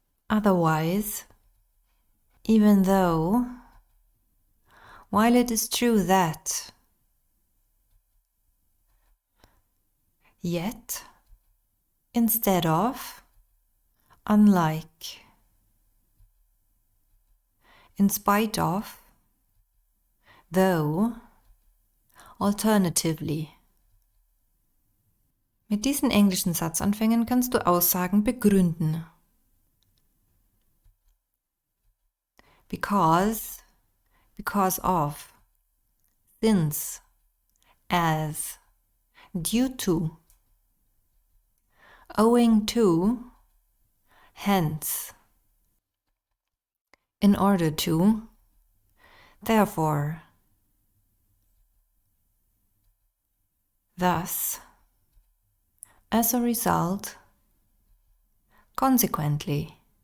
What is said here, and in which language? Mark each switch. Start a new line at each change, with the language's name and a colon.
English: otherwise, even though, while it is true that, yet, instead of, unlike, in spite of, though, alternatively.
German: Mit diesen englischen Satzanfängen kannst du Aussagen begründen.
English: Because of, since, as, due to, owing to, hence, in order to, therefore, thus, as a result, consequently.